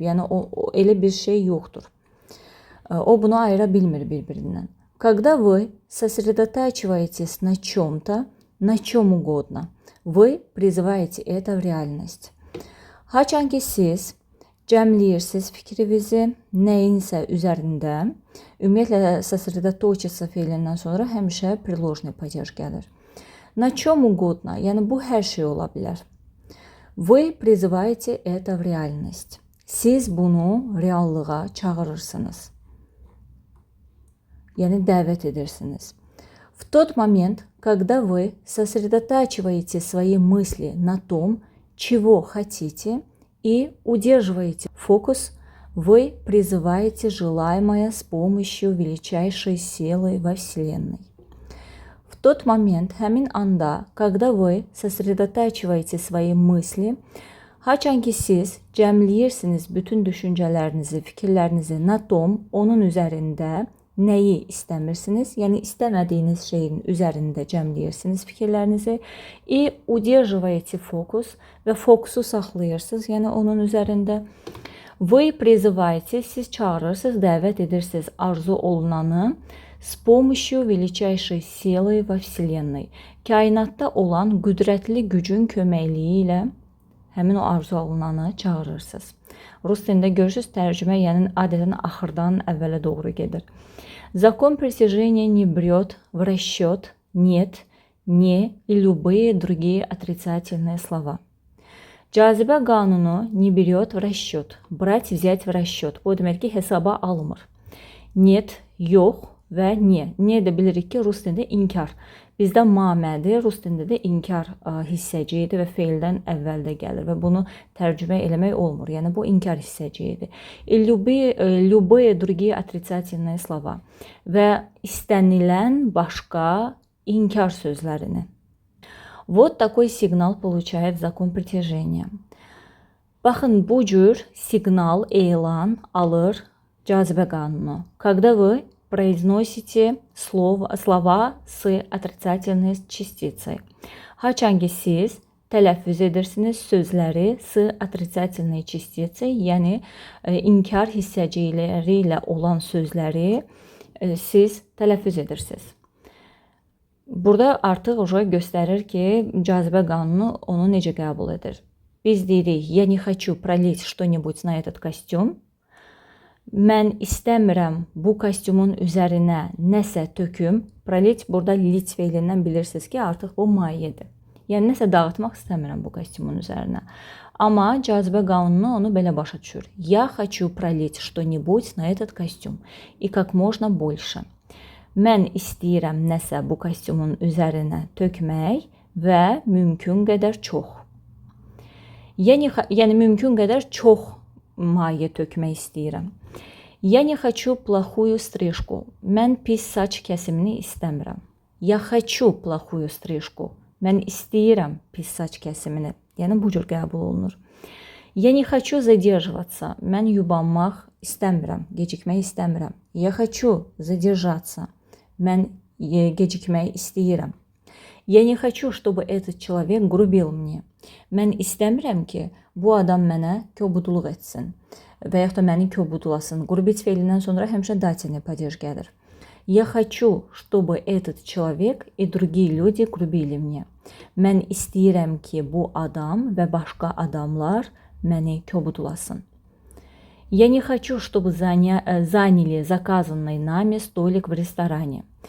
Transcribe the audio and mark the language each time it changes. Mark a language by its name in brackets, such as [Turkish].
[Azerbaijani] Yəni o elə bir şey yoxdur. O bunu ayıra bilmir bir-birindən. [Russian] Когда вы сосредотачиваетесь на чем-то, на чем угодно, вы призываете это в реальность. [Azerbaijani] Haçan ki siz cəmləyirsiniz fikrinizi nəyinsə üzərində, ümumiyyətlə сосредоточиться feilindən sonra həmişə [Russian] приложный падеж [Azerbaijani] gəlir. [Russian] На чем угодно, [Azerbaijani] yəni bu hər şey ola bilər. [Russian] Вы призываете это в реальность. [Azerbaijani] Siz bunu reallığa çağırırsınız. Yəni dəvət edirsiniz. [Russian] В тот момент, когда вы сосредотачиваете свои мысли на том, чего хотите, и удерживаете фокус, вы призываете желаемое с помощью величайшей силы во Вселенной. В тот момент, [Azerbaijani] həmin anda, [Russian] когда вы сосредотачиваете свои мысли, [Azerbaijani] haçan ki siz cəmləyirsiniz bütün düşüncələrinizi, fikirlərinizi [Russian] na tom, [Azerbaijani] onun üzərində nəyi istəmirsiniz, yəni istəmədiyiniz şeyin üzərində cəmləyirsiniz fikirlərinizi [Russian] и удерживаете фокус [Azerbaijani] və fokusu saxlayırsınız, yəni onun üzərində. [Russian] Вы призываете, [Azerbaijani] siz çağırırsınız, dəvət edirsiniz arzu olunanı [Russian] с помощью величайшей силы во Вселенной. [Azerbaijani] Kainatda olan qüdrətli gücün köməkliyi ilə həmin o arzu olunanı çağırırsınız. Rus dilində görürsünüz, tərcümə yəni adətən axırdan əvvələ doğru gedir. [Russian] Закон притяжения не берет в расчет нет, не и любые другие отрицательные слова. [Azerbaijani] Cazibə qanunu [Russian] не берет в расчет. Брать, взять в расчет. [Azerbaijani] Bu demək ki, hesaba almır. Нет, yox və niyə. Niyə də bilirik ki, rus dilində inkar. Bizdə mamədir, rus dilində də inkar hissəciyidir və feildən əvvəldə gəlir və bunu tərcümə eləmək olmur. Yəni bu inkar hissəciyidir. [Russian] Любые другие отрицательные слова [Azerbaijani] və istənilən başqa inkar sözlərini. [Russian] Вот такой сигнал получает закон притяжения. [Azerbaijani] Baxın, bu cür siqnal, elan alır cazibə qanunu. [Russian] Когда вы произносите слова с отрицательной частицей. [Azerbaijani] Haçan ki siz tələffüz edirsiniz sözləri [Russian] s отрицательной частицей, [Azerbaijani] yəni inkar hissəcikləri ilə olan sözləri siz tələffüz edirsiniz. Burada artıq göstərir ki, cazibə qanunu onu necə qəbul edir. Biz deyirik, [Russian] я не хочу пролить что-нибудь на этот костюм. [Azerbaijani] Mən istəmirəm bu kostyumun üzərinə nəsə töküm. Prolit burada lit feilindən bilirsiniz ki, artıq bu mayedir. Yəni nəsə dağıtmaq istəmirəm bu kostyumun üzərinə. Amma cazibə qanunu onu belə başa düşür. [Russian] Я хочу пролить что-нибудь на этот костюм и как можно больше. [Azerbaijani] Mən istəyirəm nəsə bu kostyumun üzərinə tökmək və mümkün qədər çox. Yəni mümkün qədər çox maye tökmək istəyirəm. [Russian] Я не хочу плохую стрижку. [Azerbaijani] Mən pis saç kəsimini istəmirəm. [Russian] Я хочу плохую стрижку. [Azerbaijani] Mən istəyirəm pis saç kəsimini. Yəni bu cür qəbul olunur. [Russian] Я не хочу задерживаться. [Azerbaijani] Mən yubanmaq istəmirəm, gecikmək istəmirəm. [Russian] Я хочу задержаться. [Azerbaijani] Mən gecikmək istəyirəm. [Russian] Я не хочу, чтобы этот человек грубил мне. [Azerbaijani] Mən istəmirəm ki, bu adam mənə kobudluq etsin və yaxud da məni kobudlasın. Qrubic feilindən sonra həmişə [Russian] dativный падеж [Azerbaijani] gəlir. [Russian] Я хочу, чтобы этот человек и другие люди грубили мне. [Azerbaijani] Mən istəyirəm ki, bu adam və başqa adamlar məni kobudlasın. [Russian] Я не хочу, чтобы заняли заказанный нами столик в ресторане.